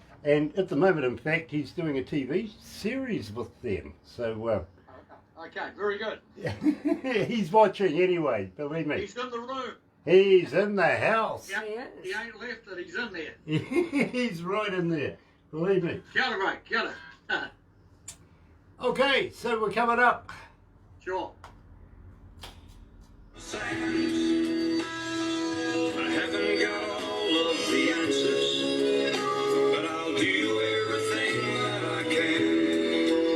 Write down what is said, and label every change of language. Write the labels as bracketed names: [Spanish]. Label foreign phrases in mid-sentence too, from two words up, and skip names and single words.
[English] And at the moment, in fact, he's doing a TV series with them. So, Okay, very good. he's watching anyway, believe me. He's in the room. He's in the house. Yep. He ain't left it, he's in there. He's right in there, believe me. [Māori] Kia ora, mate, kia ora. [English] Okay, so we're coming up. Sure. I haven't got all of the answers, but I'll do everything that I can.